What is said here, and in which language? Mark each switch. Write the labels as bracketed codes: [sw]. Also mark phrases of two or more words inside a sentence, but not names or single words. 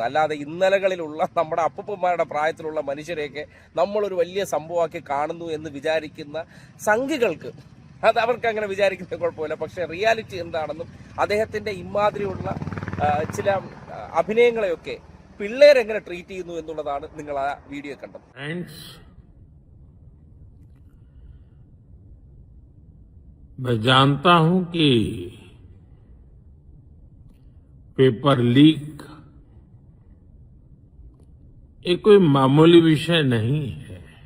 [ml] അല്ലാതെ ഇന്നലകളിലുള്ള നമ്മുടെ അപ്പൂപ്പന്മാരുടെ പ്രായത്തിലുള്ള മനുഷ്യരെയൊക്കെ നമ്മളൊരു വലിയ സംഭവമാക്കി കാണുന്നു എന്ന് വിചാരിക്കുന്ന സംഘികൾക്ക് അത് അവർക്ക് അങ്ങനെ വിചാരിക്കുന്ന കുഴപ്പമില്ല. പക്ഷെ റിയാലിറ്റി എന്താണെന്നും അദ്ദേഹത്തിന്റെ ഇമാതിരിയുള്ള ചില അഭിനയങ്ങളെയൊക്കെ പിള്ളേരെങ്ങനെ ട്രീറ്റ് ചെയ്യുന്നു എന്നുള്ളതാണ് നിങ്ങൾ ആ വീഡിയോ കണ്ടത്. [hi] मैं जानता हूं कि [en] paper leak [hi] ये कोई मामूली विषय नहीं है।